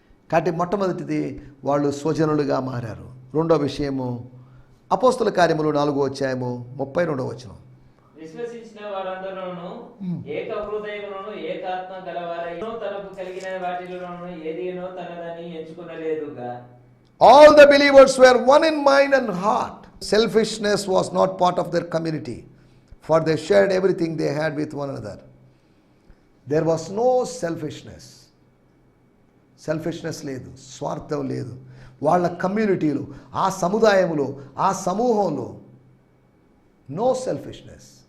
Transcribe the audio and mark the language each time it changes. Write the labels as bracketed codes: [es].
[te] కాబట్టి మొట్టమొదటిది, వాళ్ళు స్వజనులుగా మారారు. రెండో విషయము, అపోస్తుల కార్యములు 4వ అధ్యాయము 32వ వచనం. విశ్వసించిన వారందరూను ఏక హృదయమును ఏకాత్మ గలవారైనో తనకు కలిగిన వాటిలోను ఏదినో తనదని ఎంచుకొనలేదుగా. [en] All the believers were one in mind and heart. Selfishness was not part of their community, for they shared everything they had with one another. There was no selfishness. [te] Selfishness లేదు, స్వార్థం లేదు. వాళ్ళ కమ్యూనిటీలో, ఆ సముదాయంలో, ఆ సమూహంలో [en] No selfishness.